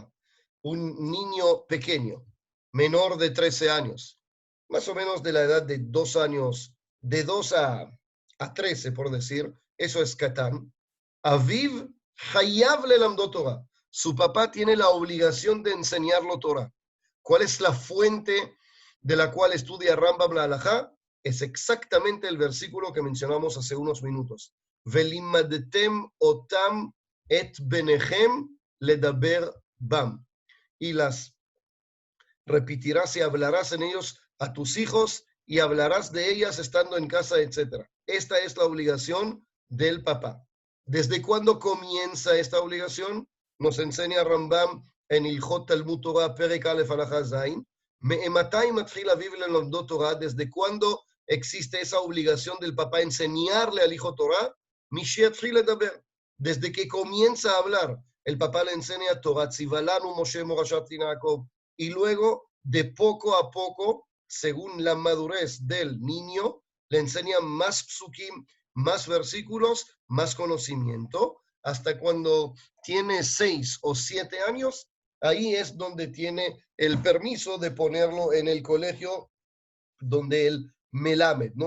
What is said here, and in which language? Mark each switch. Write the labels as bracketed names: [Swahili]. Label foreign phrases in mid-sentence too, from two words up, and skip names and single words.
[Spanish] Un niño pequeño, menor de 13 años, más o menos de la edad de 2 años, de 2 a 13, por decir, eso es Katán. [Hebrew] אביו חייב ללמדו תורה. [Spanish] Su papá tiene la obligación de enseñarlo Torah. ¿Cuál es la fuente de la cual estudia Rambam la Halajá? Es exactamente el versículo que mencionamos hace unos minutos. [Hebrew] ולמדתם אותם את בניכם לדבר בם. [Spanish] Y las repetirás y hablarás en ellos a tus hijos y hablarás de ellas estando en casa, etc. Esta es la obligación del papá. ¿Desde cuándo comienza esta obligación? Nos enseña Rambam en [Hebrew] הלכות תלמוד תורה פרק א הלכה ז. מאימתי מתחיל אביו ללמדו תורה. [Spanish] ¿Desde cuándo existe esa obligación del papá enseñarle al hijo Torah? [Hebrew] משיתחיל לדבר. [Spanish] Desde que comienza a hablar, el papá le enseña [Hebrew] תורה צוה לנו משה מורשת יעקב. [Spanish] Y luego, de poco a poco, según la madurez del niño, le enseña más psukim, más versículos, más conocimiento, hasta cuando tiene 6 o 7 años, ahí es donde tiene el permiso de ponerlo en el colegio donde el melamed, ¿no?